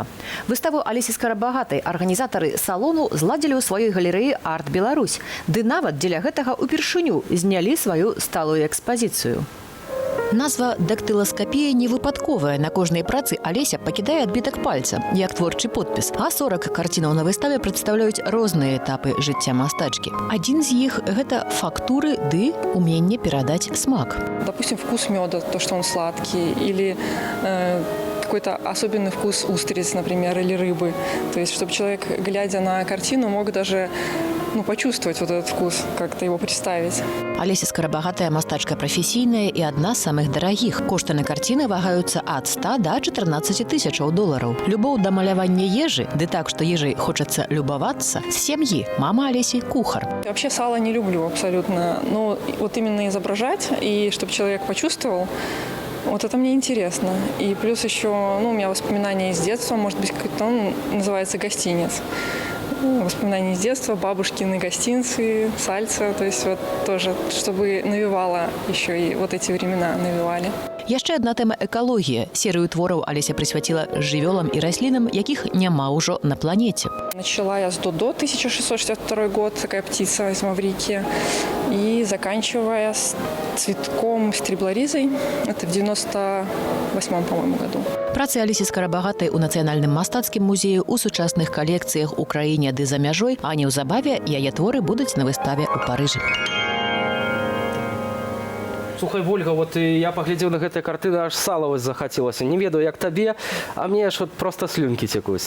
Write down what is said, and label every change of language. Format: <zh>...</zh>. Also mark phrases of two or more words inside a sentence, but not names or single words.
<be>Выставу Алесі Скарабагатай арганізатары салону зладзілі ў сваёй галерэі «Арт Беларусь», ды нават дзеля гэтага ўпершыню знялі сваю сталую экспазіцыю. Назва «Дактыласкапія» не выпадковая. На кожнай працы Алеся пакідае адбітак пальца, як творчы подпіс. А 40 карцінаў на выставе прадстаўляюць розныя этапы жыцця мастачкі. Адзін з іх – гэта фактуры ды уменне перадаць смак.</be> <ru>Допустим, вкус меда, то, что он сладкий, или какой-то особенный вкус устриц, например, или рыбы. То есть, чтобы человек, глядя на картину, мог даже почувствовать вот этот вкус, как-то его представить.</ru> <be>Алеся Скарабагатая мастачка прафесійная і адна з самых дарагіх. Кошты на карціны вагаюцца ад 100 до 14 тысячаў долараў. Любоў да малявання ежы, ды так, што ежай хочацца любавацца, з сям'і. Мама Алесі – кухар.</be> <ru>Вообще сало не люблю абсолютно. Но вот именно изображать, и чтобы человек почувствовал, вот это мне интересно. И плюс еще, у меня воспоминания из детства, может быть, он называется «Гостинец». Воспоминания из детства, бабушкины гостинцы, сальца, то есть вот тоже, чтобы навевало еще и вот эти времена навевали.</ru> <be>Яшчэ адна тэма – экалогія. Серыю твораў Алеся прысвяціла жывёлам і раслінам, якіх няма ўжо на планеце.</be> <ru>Начала я с Додо, 1662 год, такая птица из Маврикии, и заканчивая с цветком стриблоризой, это в 98-м, по-моему, году.</ru> <be>Працы Алесі Скарабагатай у Нацыянальным мастацкім музеі, у сучасных калекцыях у краіне ды за мяжой, а неўзабаве яе творы будуць на выставе ў Парыжы.</be> <ru>Слухай, Вольга, вот я поглядел на гэтыя картины, аж сала захотелось.</ru> <be>Не ведаю, як табе,</be> <ru>а мне аж просто слюнки</ru> <be>текуць.</be>